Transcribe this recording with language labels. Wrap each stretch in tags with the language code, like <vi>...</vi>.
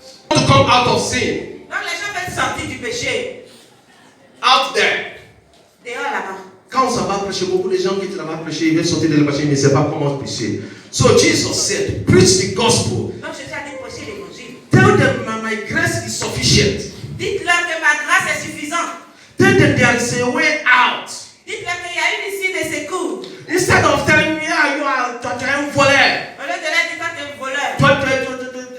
<en>to come out of sin,</en> <fr>donc les gens veulent sortir du péché.</fr> <en>out there.</en> <fr>Dehors là-bas. Quand on s'en va prêcher, beaucoup de gens qui là-bas prêcher, ils veulent sortir de le péché, ils ne savent pas comment prêcher.</fr> <en>So Jesus said, preach the gospel.</en> <fr>Donc Jésus a dit prêcher l'évangile.</fr> <en>Tell them my grace is sufficient.</en> <fr>Dites-leur que ma grâce est suffisante.</fr> <en>Tell them there is a way out.</en> <fr>Dites-leur qu'il y a une issue de secours.</fr> <en>Instead of telling me,</en> <fr>tu es un voleur, Au lieu de leur dire que tu es un voleur.</fr>